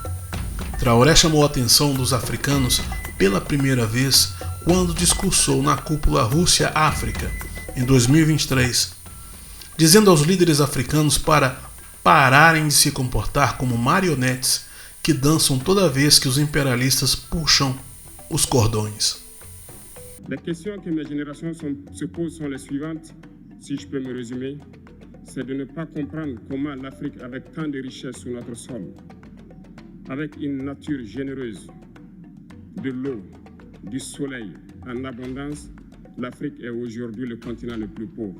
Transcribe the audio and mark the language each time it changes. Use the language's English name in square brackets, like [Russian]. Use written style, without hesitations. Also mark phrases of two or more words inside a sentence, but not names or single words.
[Portuguese] Traoré chamou a atenção dos africanos pela primeira vez quando discursou na cúpula Rússia-África, em 2023, dizendo aos líderes africanos para pararem de se comportar como marionetes que dançam toda vez que os imperialistas puxam os cordões. [French] Les questions que mes générations se posent sont les suivantes, si je peux me résumer, c'est de ne pas comprendre comment l'Afrique, avec tant de richesses sur notre sol, avec une nature généreuse, de l'eau, du soleil en abondance, l'Afrique est aujourd'hui le continent le plus pauvre.